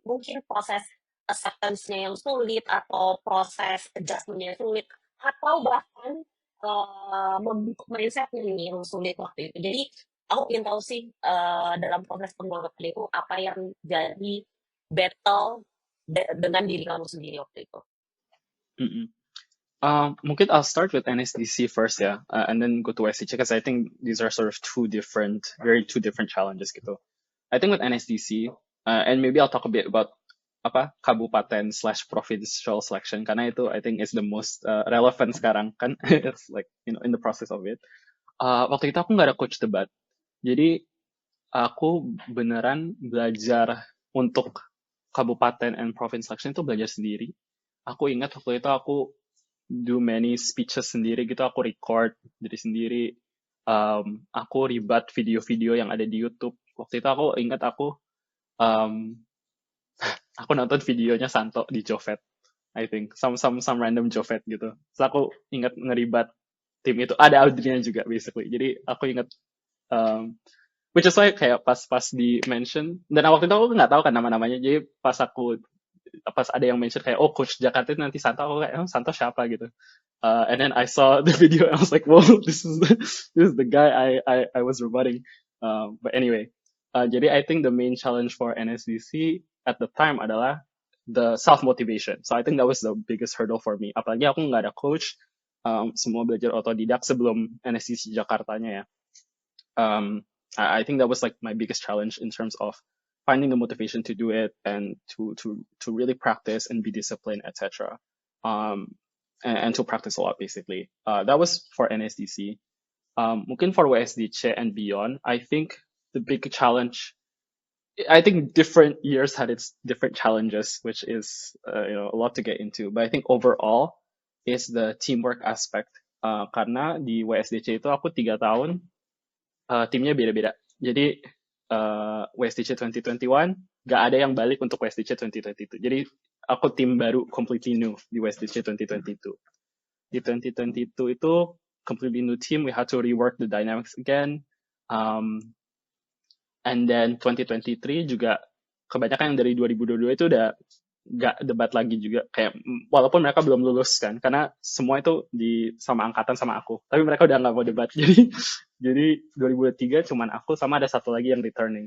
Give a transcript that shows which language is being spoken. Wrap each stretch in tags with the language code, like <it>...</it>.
<id>Mungkin proses acceptance-nya yang sulit atau proses adjustment-nya yang sulit atau bahkan membentuk mindset-nya nih yang sulit waktu itu. Jadi aku ingin tahu sih dalam proses penguatan itu apa yang jadi battle dengan diri kamu sendiri waktu itu. Mm-mm. Mungkin</id> <en>I'll start with NSDC first</en> <id>ya,</id> <en>and then go to SCC because I think these are sort of two different challenges</en> <id>gitu.</id> <en>I think with NSDC, and maybe I'll talk a bit about</en> <id>apa kabupaten</id> <en>slash provincial selection</en> <id>karena itu</id> <en>I think is the most relevant</en> <id>sekarang kan</id> <en>it's like in the process of it.</en> <id>Waktu itu aku nggak ada coach debat, jadi aku beneran belajar untuk kabupaten</id> <en>and province selection</en> <id>itu belajar sendiri. Aku ingat waktu itu aku</id> <en>do many speeches</en> <id>sendiri gitu, aku record diri sendiri. Aku ribat video-video yang ada di YouTube. Waktu itu aku ingat um, aku nonton videonya Santo di Jovet,</id> <en>I think some random Jovet</en> <id>gitu. Terus aku ingat ngeribat tim itu ada Audrey juga basically. Jadi aku ingat um,</id> <en>which is why</en> <id>kayak pas di mention dan waktu itu aku nggak tahu kan nama-namanya. Jadi pas ada yang mention kayak oh coach Jakarta itu nanti Santo, aku kayak oh, Santo siapa gitu.</id> <en>And then I saw the video and I was like, whoa, this is the guy I was rebutting. But anyway,</en> <id>jadi</id> <en>I think the main challenge for NSDC at the time</en> <id>adalah</id> <en>the self motivation. So I think that was the biggest hurdle for me.</en> <id>Apalagi aku nggak ada coach, semua belajar otodidak sebelum NSDC Jakartanya ya.</id> <en>I think that was like my biggest challenge in terms of finding the motivation to do it and to really practice and be disciplined, etc. Um, and to practice a lot basically. That was for NSDC.</en> <id>Mungkin</id> <en>for WSDC and beyond, I think the big challenge. I think different years had its different challenges, which is a lot to get into. But I think overall is the teamwork aspect.</en> <id>Karena di WSDC itu aku 3 tahun, timnya beda-beda. Jadi WSDC 2021 gak ada yang balik untuk WSDC 2022. Jadi aku tim baru</id> <en>completely new</en> <id>di WSDC 2022. Di 2022 itu</id> <en>completely new team. We had to rework the dynamics again.</en> <id>And then 2023 juga kebanyakan yang dari 2022 itu udah nggak debat lagi juga, kayak walaupun mereka belum lulus kan, karena semua itu sama angkatan sama aku, tapi mereka udah nggak mau debat. Jadi 2023 cuman aku sama ada satu lagi yang returning.</id>